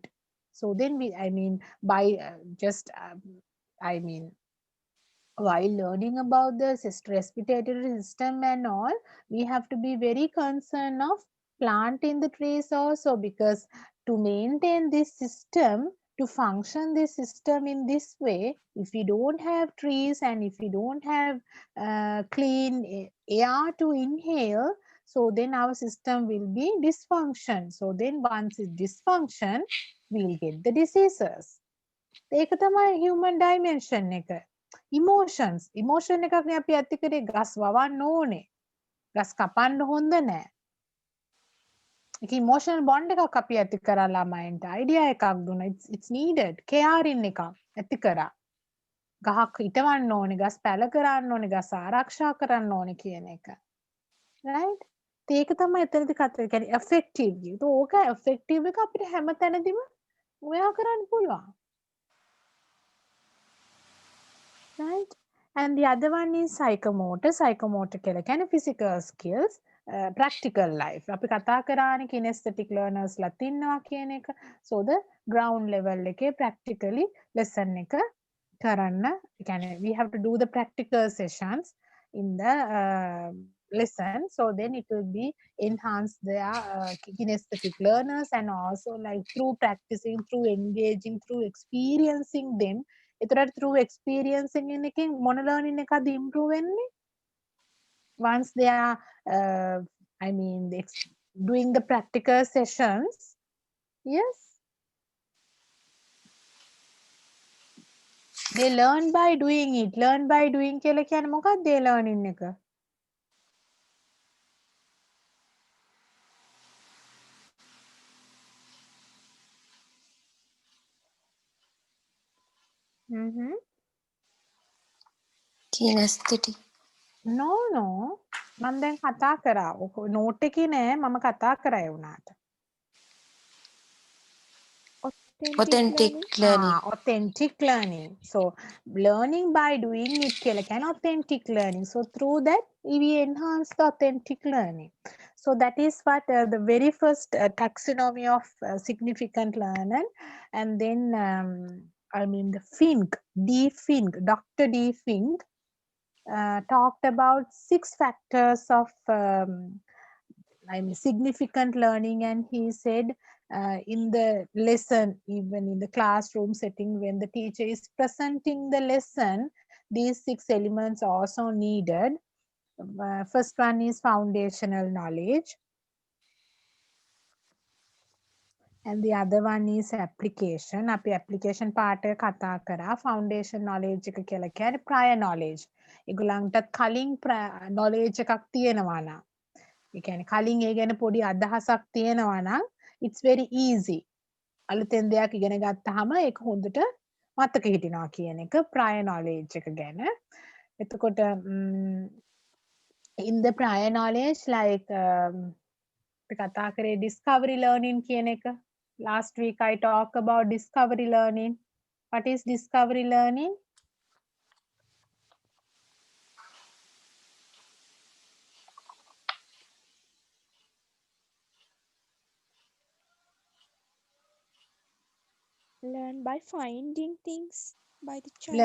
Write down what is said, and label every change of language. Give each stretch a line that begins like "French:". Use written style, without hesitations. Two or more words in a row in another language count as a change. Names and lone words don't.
English: So then by while learning about the respiratory system and all, we have to be very concerned of planting the trees also, because to maintain this system, to function this system in this way, if we don't have trees and if we don't have clean air to inhale, so then our system will be dysfunction. So then once it's dysfunction, we'll get the diseases.
Sinhala: ඒක තමයි
English: human dimension
Sinhala: එක. emotion එකක් නේ අපි ඇති කරේ. ගස් වවන්න ඕනේ, ගස් කපන්න හොඳ නෑ. ඒක
English: emotional bond
Sinhala: එකක් අපි ඇති කරා ළමයින්ට. idea එකක් දුන්නා.
English: it's needed.
Sinhala: caring එකක් ඇති කරා. ගහක් හිටවන්න ඕනේ, ගස් පැල කරන්න ඕනේ, ගස් ආරක්ෂා කරන්න ඕනේ කියන එක. right? ඒක තමයි එතනදී කතා කරන්නේ effective. ඒක ඕක effective එක අපිට හැමතැනදීම ඔයා කරන්න පුළුවන්.
English: right? And the other one is psychomotor. Psychomotor
Sinhala: කියලා කියන්නේ
English: physical skills, practical life.
Sinhala: අපි කතා කරානේ
English: kinesthetic learners
Sinhala: ලත් ඉන්නවා කියන එක.
English: So the ground level එකේ practically lesson
Sinhala: එක කරන්න. ඒ කියන්නේ
English: we have to do the practical sessions in the lesson. So then it will be enhance their kinesthetic learners, and also like through practicing, through engaging, through experiencing them.
Sinhala: එතකොට
English: through experiencing
Sinhala: එකකින් මොන learning එකද improve වෙන්නේ?
English: Once they are I mean doing the practical sessions. Yes, they learn by doing it. Learn by doing
Sinhala: කියලා කියන්නේ මොකක්ද ඒ learning එක? Mhm.
English: kinesthetic. No, no.
Sinhala: මම දැන් කතා කරා. note එකේ නෑ මම කතා කරා ඒ උනාට.
English: Authentic learning. Authentic learning. So learning by doing it
Sinhala: කියලා කියන්නේ
English: authentic learning. So through that we enhance the authentic learning. So that is what the very first taxonomy of significant learner, and then I mean the Fink, Dr. D. Fink talked about 6 factors of I mean significant learning, and he said in the lesson, even in the classroom setting, when the teacher is presenting the lesson, these 6 elements are also needed. First one is foundational knowledge, and the other one is application.
Sinhala: අපි
English: application part
Sinhala: එක කතා කරා.
English: Foundation knowledge
Sinhala: එක කියලා කියන්නේ
English: prior knowledge.
Sinhala: ඒගොල්ලන්ටත් කලින් knowledge එකක් තියෙනවා නම්, ඒ කියන්නේ කලින් ඒ ගැන පොඩි අදහසක් තියෙනවා නම්
English: it's very easy.
Sinhala: අලුතෙන් දෙයක් ඉගෙන ගත්තාම ඒක හොඳට මතක හිටිනවා කියන එක
English: prior knowledge
Sinhala: එක ගැන.
English: එතකොට in the prior knowledge like
Sinhala: අපි කතා කරේ
English: discovery learning
Sinhala: කියන එක.
English: Last week I talked about discovery learning. What is discovery learning? Learn by finding things by the child.